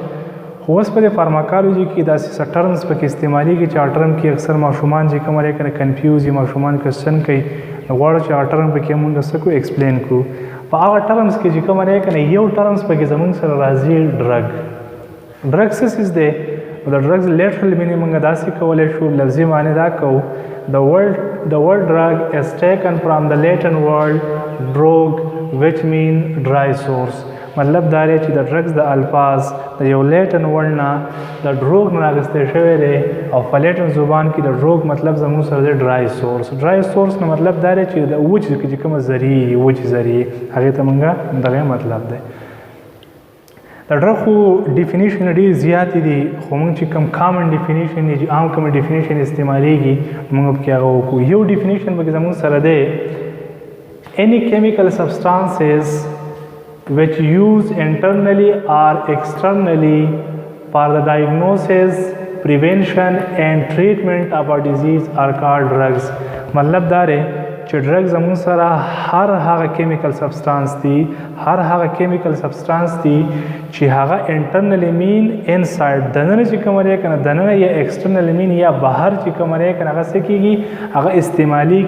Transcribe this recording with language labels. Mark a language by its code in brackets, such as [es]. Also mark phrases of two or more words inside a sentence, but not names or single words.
[ps] خو اوس په دې فارماکالوجي کې داسې څه ټرمز پکې استعمالیږي چې هغه ټرم کې اکثر ماشومان چې کوم دی کنه کنفیوز وي، ماشومان کوېسچن کوي، نو غواړو چې هغه ټرم پکې موږ څه کړو ایکسپلین کړو. په هغه ټرمز کې چې کوم دی کنه یو ټرمز پکې زموږ سره راځي ډرګ څه څیز دی. د ډرګز [en] literal meaning [ps] موږ داسې کولی شو، لفظي معنی دا کوو [en] the word drug is taken from the Latin word drog which mean dry source. [ps] مطلب دا دی چې د ډرګز د الفاظ د یو [en] Latin word [ps] نه د ډروګ نه راغستی شوی دی او په لیټن زبان کې د ډروګ مطلب زموږ سره دی [en] dry source [ps] نه مطلب دا دی چې د وچ چې کومه ذریعې هغې ته موږ دغه مطلب دی. د ډرګ خو ډیفینیشن ډېرې زیاتې دي، خو موږ چې کوم [en] common definition [ps] دی چې عام کوم ډیفینیشن استعمالیږي موږ پکې هغه وکړو. یو ډیفینیشن پکې زموږ سره دی [en] any chemical substances which used internally or externally for the diagnosis, prevention and treatment of a disease are called drugs. [ps] مطلب دا دی چې ډرګ زموږ سره هر هغه [en] chemical substances [ps] دي چې هغه انټرنلی مین انسایډ دننه چې کوم دی کنه دننه یا ایکسټرنلی مین یا بهر چې کوم دی کنه هغه څه کیږي، هغه استعمالیږي.